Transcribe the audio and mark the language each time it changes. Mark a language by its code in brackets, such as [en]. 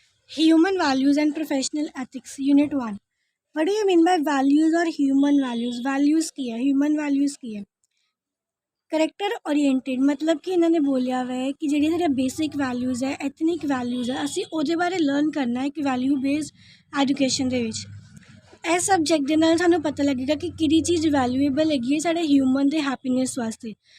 [en] Human values and professional ethics, Unit 1. What do you mean by values or human values? [hi] Values की है, human values की है. [pa] Character oriented ਮਤਲਬ ਕਿ ਇਹਨਾਂ ਨੇ ਬੋਲਿਆ ਹੋਇਆ ਹੈ ਕਿ ਜਿਹੜੀਆਂ ਸਾਡੀਆਂ ਬੇਸਿਕ ਵੈਲਿਊਜ਼ ਹੈ, ਐਥਨਿਕ ਵੈਲਿਊਜ਼ ਹੈ, ਅਸੀਂ ਉਹਦੇ ਬਾਰੇ ਲਰਨ ਕਰਨਾ ਹੈ ਕਿ ਵੈਲਿਊ ਬੇਸਡ ਐਜੂਕੇਸ਼ਨ ਦੇ ਵਿੱਚ. ਇਸ ਸਬਜੈਕਟ ਦੇ ਨਾਲ ਸਾਨੂੰ ਪਤਾ ਲੱਗੇਗਾ ਕਿ ਕਿਹੜੀ ਚੀਜ਼ ਵੈਲਿਊਏਬਲ ਹੈਗੀ ਹੈ ਸਾਡੇ ਹਿਊਮਨ ਦੇ ਹੈਪੀਨੈਸ ਵਾਸਤੇ.